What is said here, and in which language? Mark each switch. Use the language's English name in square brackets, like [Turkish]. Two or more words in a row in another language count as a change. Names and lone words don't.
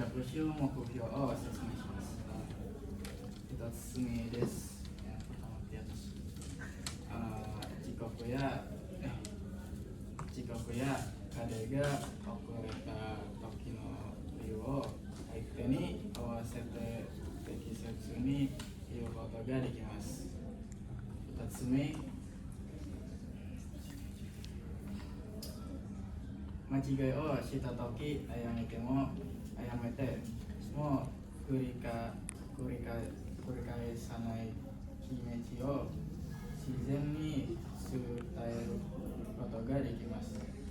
[Japanese] 一応目標を説明します。一つ目です。 [Indonesian] pertama di atas. [Japanese] 時刻や遅れた時の理由を相手に合わせて適切に言うことができます。二つ目、間違いをした時やめても繰り返さない気持ちを自然に伝えることができます。